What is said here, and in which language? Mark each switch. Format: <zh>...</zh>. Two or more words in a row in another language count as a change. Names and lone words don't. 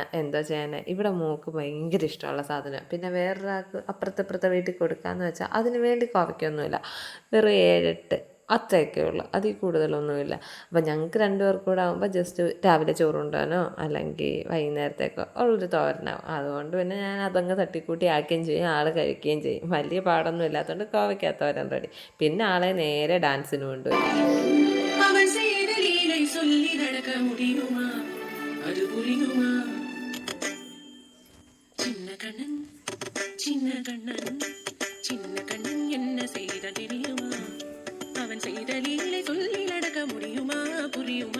<ml>എന്തോ ചെയ്യാനാ, ഇവിടെ മോൾക്ക് ഭയങ്കര ഇഷ്ടമുള്ള സാധനം. പിന്നെ വേറൊരാൾക്ക് അപ്പുറത്തെ വീട്ടിൽ കൊടുക്കാമെന്ന് വെച്ചാൽ അതിന് വേണ്ടി കോവയ്ക്കൊന്നുമില്ല, വെറും 7-8 അത്രയൊക്കെ ഉള്ളു, അതിൽ കൂടുതലൊന്നുമില്ല. അപ്പം ഞങ്ങൾക്ക് 2 പേർക്കും കൂടെ ആകുമ്പോൾ ജസ്റ്റ് രാവിലെ ചോറുണ്ടാനോ അല്ലെങ്കിൽ വൈകുന്നേരത്തേക്കോ ഉള്ളൊരു തോരനാവും. അതുകൊണ്ട് പിന്നെ ഞാൻ അതങ്ങ് തട്ടിക്കൂട്ടി ആക്കുകയും ചെയ്യും, ആൾ കഴിക്കുകയും ചെയ്യും. വലിയ പാടൊന്നും ഇല്ലാത്തതുകൊണ്ട് കോവയ്ക്കാത്തോരൻ റെഡി. പിന്നെ ആളെ നേരെ ഡാൻസിന് കൊണ്ടുപോയി.</ml> <ta>சொல்லி நடக்க முடியுமா, அது புரியுமா? சின்ன கண்ணன் சின்ன கண்ணன் சின்ன கண்ணன் என்ன செய்த தெரியுமா? அவன் செய்த லீலை சொல்லி நடக்க முடியுமா, புரியுமா?</ta>